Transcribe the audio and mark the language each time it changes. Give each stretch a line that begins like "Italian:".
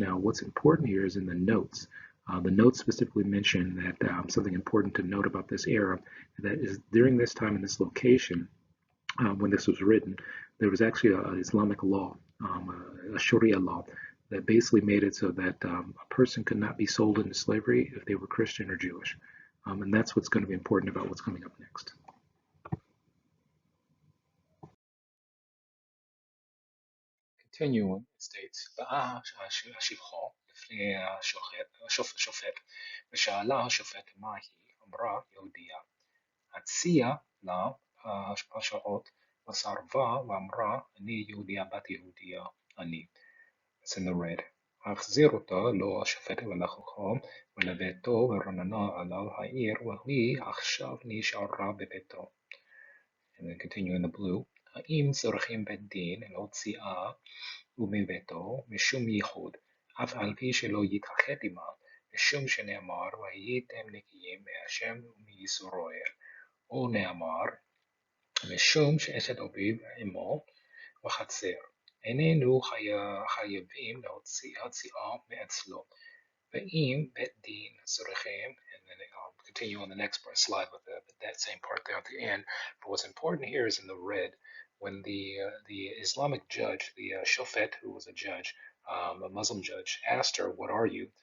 English: Now, what's important here is in the notes. The notes specifically mention that something important to note about this era, that is during this time in this location, when this was written, there was actually an Islamic law, a Sharia law, that basically made it so that a person could not be sold into slavery if they were Christian or Jewish. And that's what's going to be important about what's coming up next. Continuing, it states,
Hebrew: באה השפחה לפני השופט, ושאלה השופט מה היא, אמרה יהודייה. הציעה לה השעות, וסרבה ואמרה אני יהודייה בת יהודייה אני.
English: It's in the red.
Hebrew: החזיר אותה לו השופט ולחכם ולביתו ורננה עליו העיר והיא עכשיו נשארה בביתו.
English: And then continue in the blue.
Hebrew: האם צריכים בית דין להוציאה ומביתו משום ייחוד, אף על פי שלא יתאחד עמה, משום שנאמר והייתם נקיים מהשם ומישראל, או נאמר משום שאשת אביו עמו וחצר. איננו חייבים להוציאה מאצלו. ואם בית דין צריכים,
English: and then I'll continue on the next slide with that same part there at the end. But what's important here is in the red, when the Islamic judge, the shofet, who was a judge, a Muslim judge, asked her, "What are you?"